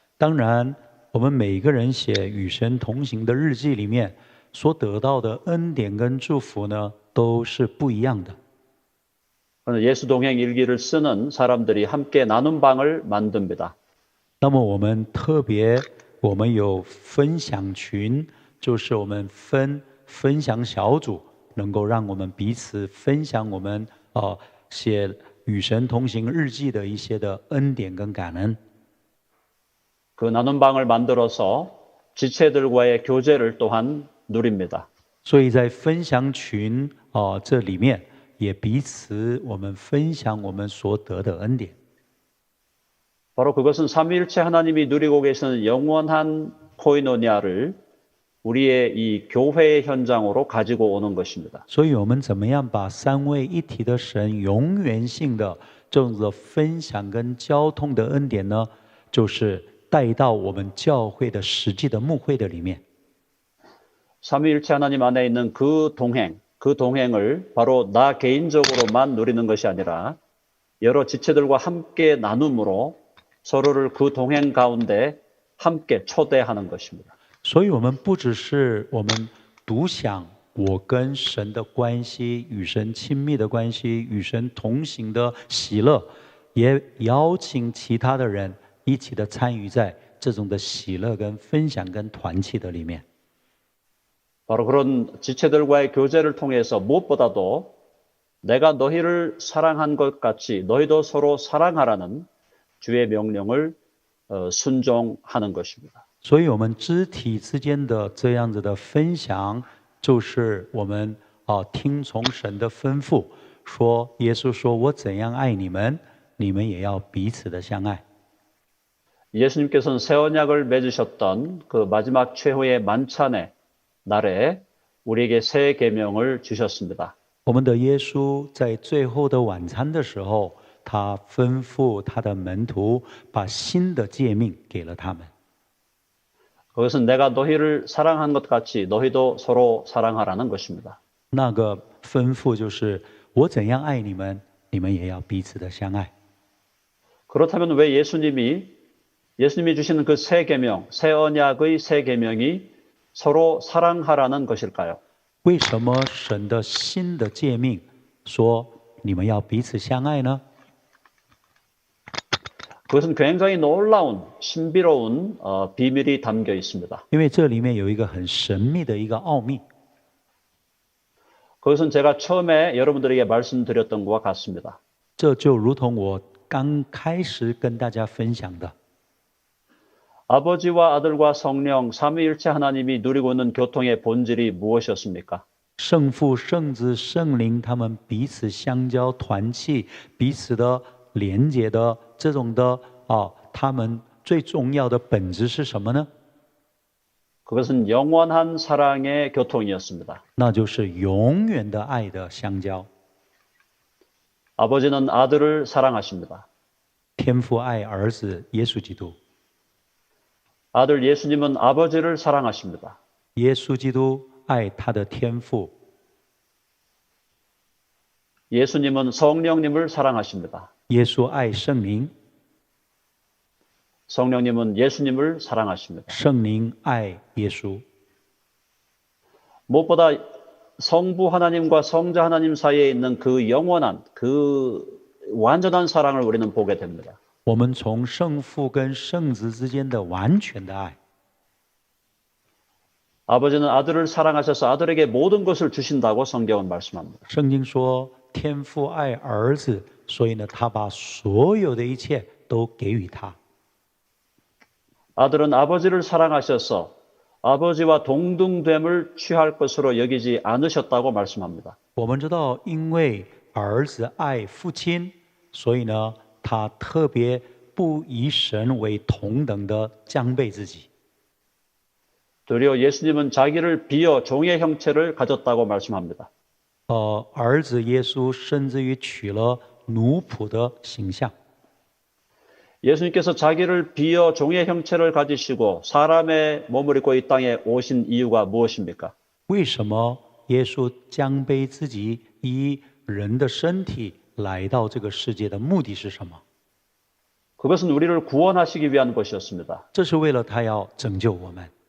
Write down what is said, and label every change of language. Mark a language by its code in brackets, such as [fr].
[zh] 当然，我们每个人写与神同行的日记里面所得到的恩典跟祝福呢，都是不一样的。 [ko] 예수 동행 일기를 쓰는 사람들이 함께 나눔 방을 만듭니다. [zh] 那么我们特别，我们有分享群，就是我们分享小组，能够让我们彼此分享我们写与神同行日记的一些的恩典跟感恩。 [ko] 그 나눔 방을 만들어서 지체들과의 교제를 또한 누립니다. [zh] 所以在分享群这里面，也彼此我们分享我们所得的恩典。 [ko] 바로 그것은 삼위일체 하나님이 누리고 계시는 영원한 코이노니아를 우리의 이 교회의 현장으로 가지고 오는 것입니다. [zh] 所以我们怎么样把三位一体的神永远性的这种的分享跟交通的恩典呢，就是带到我们教会的实际的牧会的里面。 [ko] 삼위일체 하나님 안에 있는 그 동행을 바로 나 개인적으로만 누리는 것이 아니라 여러 지체들과 함께 나눔으로 서로를 그 동행 가운데 함께 초대하는 것입니다. [zh] 所以我们不只是我们独享我跟神的关系，与神亲密的关系，与神同行的喜乐，也邀请其他的人一起的参与在这种的喜乐跟分享跟团契的里面。 [ko] 바로 그런 지체들과의 교제를 통해서 무엇보다도 내가 너희를 사랑한 것 같이 너희도 서로 사랑하라는 주의 명령을 순종하는 것입니다. [zh] 所以我们肢体之间的这样子的分享，就是我们听从神的吩咐，说耶稣说我怎样爱你们，你们也要彼此的相爱。 [ko] 예수님께서는 새 언약을 맺으셨던 그 마지막 최후의 만찬의 날에 우리에게 새 계명을 주셨습니다. [zh] 我们的耶稣在最后的晚餐的时候，他吩咐他的门徒把新的诫命给了他们。 [ko] 그것은 내가 너희를 사랑한 것 같이 너희도 서로 사랑하라는 것입니다. [zh] 那个吩咐就是我怎样爱你们，你们也要彼此的相爱。 [ko] 그렇다면 왜 예수님이 주시는 그 새 계명, 새 언약의 새 계명이 서로 사랑하라는 것일까요? [zh] 为什么神的新的诫命说你们要彼此相爱呢？ [ko] 그것은 굉장히 놀라운 신비로운 비밀이 담겨 있습니다. [zh] 因为这里面有一个很神秘的一个奥秘。 [ko] 그것은 제가 처음에 여러분들에게 말씀드렸던 것과 같습니다. [zh] 这就如同我刚开始跟大家分享的， [ko] 아버지와 아들과 성령 삼위일체 하나님이 누리고 있는 교통의 본질이 무엇이었습니까? [zh] 圣父、圣子、圣灵他们彼此相交、团契、彼此的连结的这种的他们最重要的本质是什么呢？ [ko] 그것은 영원한 사랑의 교통이었습니다. [zh] 那就是永远的爱的相交。 [ko] 아버지는 아들을 사랑하십니다. [zh] 天父爱儿子耶稣基督， [ko] 아들 예수님은 아버지를 사랑하십니다. [zh] 耶稣基督爱他的天父， [ko] 예수님은 성령님을 사랑하십니다. [zh] 耶稣爱圣灵， [ko] 성령님은 예수님을 사랑하십니다. [zh] 圣灵爱耶稣。 [ko] 무엇보다 성부 하나님과 성자 하나님 사이에 있는 그 영원한 그 완전한 사랑을 우리는 보게 됩니다. [zh] 我们从圣父跟圣子之间的完全的爱， [ko] 아버지는 아들을 사랑하셔서 아들에게 모든 것을 주신다고 성경은 말씀합니다. [zh] 圣经说，天父爱儿子，所以呢，他把所有的一切都给予他。 [ko] 아들은 아버지를 사랑하셔서 아버지와 동등됨을 취할 것으로 여기지 않으셨다고 말씀합니다. [zh] 我们知道，因为儿子爱父亲，所以呢，他特别不以神为同等的降卑自己。 [ko] 도리어 예수님은 자기를 비어 종의 형체를 가졌다고 말씀합니다. [zh] 儿子耶稣甚至于取了奴仆的形象。 [ko] 예수님께서 자기를 비어 종의 형체를 가지시고 사람의 몸을 입고 이 땅에 오신 이유가 무엇입니까? [zh] 为什么耶稣降卑自己，以人的身体来到这个世界的目的是什么？ [ko] 그것은 우리를 구원하시기 위한 것이었습니다. [zh] 这是为了他要拯救我们。